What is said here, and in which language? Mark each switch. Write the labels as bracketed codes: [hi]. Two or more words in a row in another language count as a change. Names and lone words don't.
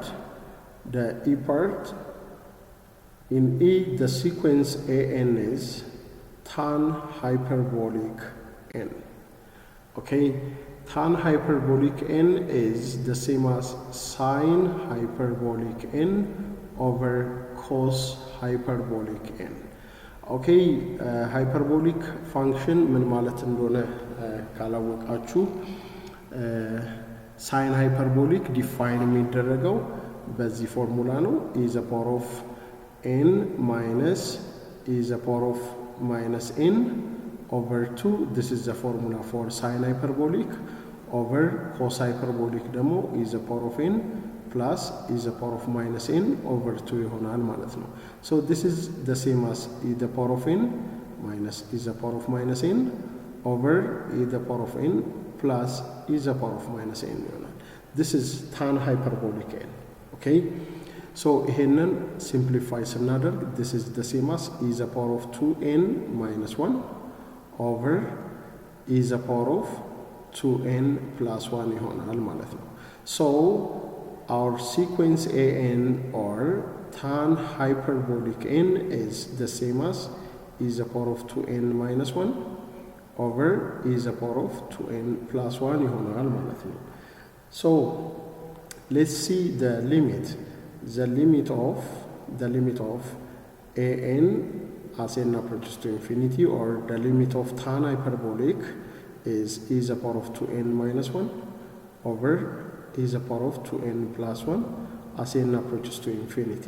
[en] The e part, in e the sequence an is tan hyperbolic n. Okay, tan hyperbolic n is the same as sine hyperbolic n over cos hyperbolic n. Okay, hyperbolic function [am] ምን ማለት እንደሆነ ካላወቃችሁ [en] sine hyperbolic [am] ዲፋይን የሚደረገው በዚህ ፎርሙላ ነው። [en] e is a power of n minus e is a power of minus n over 2. This is the formula for sine hyperbolic over cos hyperbolic ደግሞ e is a power of n plus e is a power of minus n over 2 [am] ይሆናል ማለት ነው። [en] So this is the same as e the power of n minus e is the power of minus n over e the power of n plus e to the power of minus n ይሆናል። this is tan hyperbolic n. okay, so ይሄንን simplify ስናደርግ this is the same as e to the power of 2n minus 1 over e to the power of 2n plus 1 [am] ይሆናል ማለት ነው። [en] so our sequence an or tan hyperbolic n is the same as e to the power of 2n minus 1 over e to the power of 2n plus 1 [am] ይሆናል ማለት ነው። [en] so let's see the limit of an as n approaches to infinity, or the limit of tan hyperbolic is e to the power of 2n minus 1 over e to the power of 2n plus 1 as n approaches to infinity.